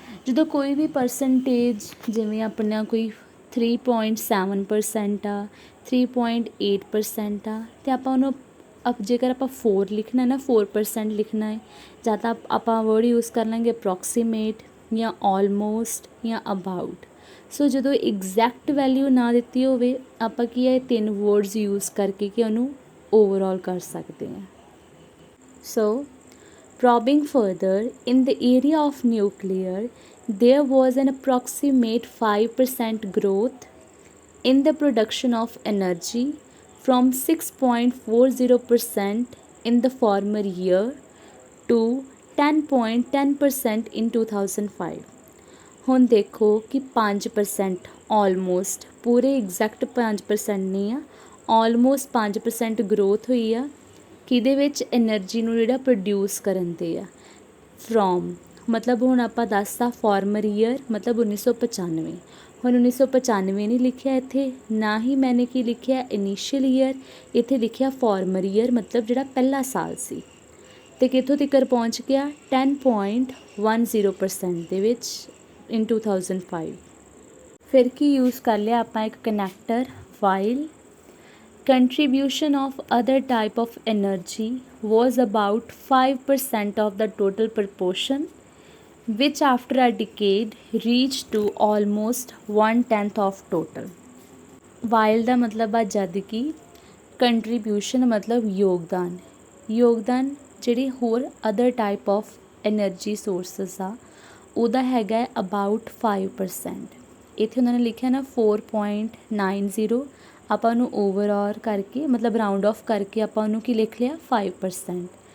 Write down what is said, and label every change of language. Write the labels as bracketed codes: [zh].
[pa] ਜਦੋਂ ਕੋਈ ਵੀ ਪਰਸੈਂਟੇਜ ਜਿਵੇਂ ਆਪਣਾ ਕੋਈ 3.7% ਆ, 3.8% ਆ, ਅਤੇ ਆਪਾਂ ਉਹਨੂੰ ਜੇਕਰ ਆਪਾਂ 4 ਲਿਖਣਾ ਨਾ, 4% ਲਿਖਣਾ ਹੈ, ਜਾਂ ਤਾਂ ਆਪਾਂ ਵਰਡ ਯੂਜ਼ ਕਰ ਲਾਂਗੇ ਅਪਰੋਕਸੀਮੇਟ ਜਾਂ ਆਲਮੋਸਟ ਜਾਂ ਅਬਾਊਟ। ਸੋ ਜਦੋਂ ਐਗਜ਼ੈਕਟ ਵੈਲਿਊ ਨਾ ਦਿੱਤੀ ਹੋਵੇ, ਆਪਾਂ ਕੀ ਹੈ 3 ਵਰਡਸ ਯੂਜ਼ ਕਰਕੇ ਕਿ ਉਹਨੂੰ ਓਵਰਆਲ ਕਰ ਸਕਦੇ ਹਾਂ। [en] So probing further, in the area of nuclear, there was an approximate 5% growth in the production of energy from 6.40% in the former year to 10.10% in 2005। [pa] ਹੁਣ ਦੇਖੋ ਕਿ 5% ਆਲਮੋਸਟ, ਪੂਰੇ ਐਗਜ਼ੈਕਟ 5% ਨਹੀਂ ਆ, ਆਲਮੋਸਟ 5% ਗਰੋਥ ਹੋਈ ਆ ਕਿਹਦੇ ਵਿੱਚ, ਐਨਰਜੀ ਨੂੰ ਜਿਹੜਾ ਪ੍ਰੋਡਿਊਸ ਕਰਨ 'ਤੇ ਆ। ਫਰੋਮ ਮਤਲਬ ਹੁਣ ਆਪਾਂ ਦੱਸਤਾ ਫਾਰਮਰ ਈਅਰ ਮਤਲਬ 1995। ਹੁਣ 1995 ਨਹੀਂ ਲਿਖਿਆ ਇੱਥੇ, ਨਾ ਹੀ ਮੈਨੇ ਕੀ ਲਿਖਿਆ ਇਨੀਸ਼ੀਅਲ ਈਅਰ, ਇੱਥੇ ਲਿਖਿਆ ਫਾਰਮਰ ਈਅਰ ਮਤਲਬ ਜਿਹੜਾ ਪਹਿਲਾ ਸਾਲ ਸੀ। ਅਤੇ ਕਿੱਥੋਂ ਤੱਕ ਪਹੁੰਚ ਗਿਆ 10.10% ਦੇ ਵਿੱਚ ਇਨ 2005। ਫਿਰ ਕੀ ਯੂਜ਼ ਕਰ ਲਿਆ ਆਪਾਂ ਇੱਕ connector while. [en] Contribution of other type of energy was about 5% of the total proportion, which after a decade reached to almost 1/10 of total। [pa] While ਦਾ ਮਤਲਬ ਆ ਜਦ ਕਿ, ਕੰਟਰੀਬਿਊਸ਼ਨ ਮਤਲਬ ਯੋਗਦਾਨ, ਯੋਗਦਾਨ ਜਿਹੜੇ ਹੋਰ other type of energy sources ਆ ਉਹਦਾ ਹੈਗਾ ਅਬਾਊਟ 5%। ਇੱਥੇ ਉਹਨਾਂ ਨੇ ਲਿਖਿਆ ਨਾ 4.90, ਆਪਾਂ ਉਹਨੂੰ ਓਵਰਆਲ ਕਰਕੇ ਮਤਲਬ ਰਾਊਂਡ ਆਫ ਕਰਕੇ ਆਪਾਂ ਉਹਨੂੰ ਕੀ ਲਿਖ ਲਿਆ 5%।